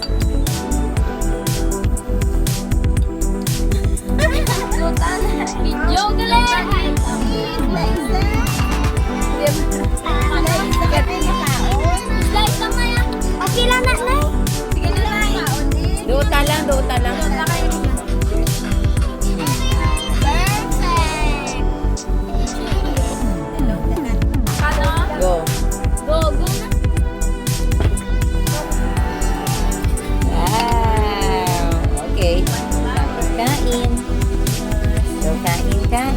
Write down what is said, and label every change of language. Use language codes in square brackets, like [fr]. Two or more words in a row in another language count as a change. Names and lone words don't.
[tl] Video galing! Slice lang na yan. Okay lang na, Nay. Sige na, Nay. Duta lang, duta lang. [en] Perfect! Go. [tl] Go, go na. [en] Wow! Okay. [tl] Tapos kain. So, kain.